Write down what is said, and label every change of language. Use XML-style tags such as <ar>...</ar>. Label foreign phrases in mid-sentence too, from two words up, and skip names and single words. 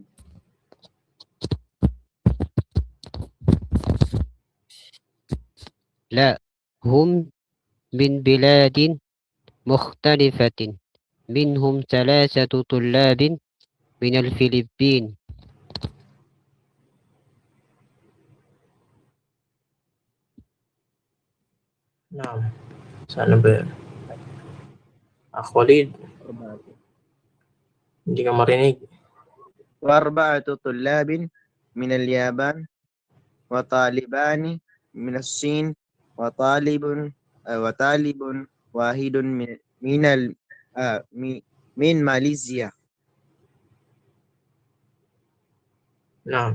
<ar>لا، هم من بلاد مختلفة. منهم 3 طلاب من الفلبين. Naam.</ar> <tl>Sana ba yun? Akhwalid, hindi ka marinig.</tl> <ar>و4 طلاب من اليابان وطالبان من الصين وطالب واحد من ماليزيا. Naam.</ar>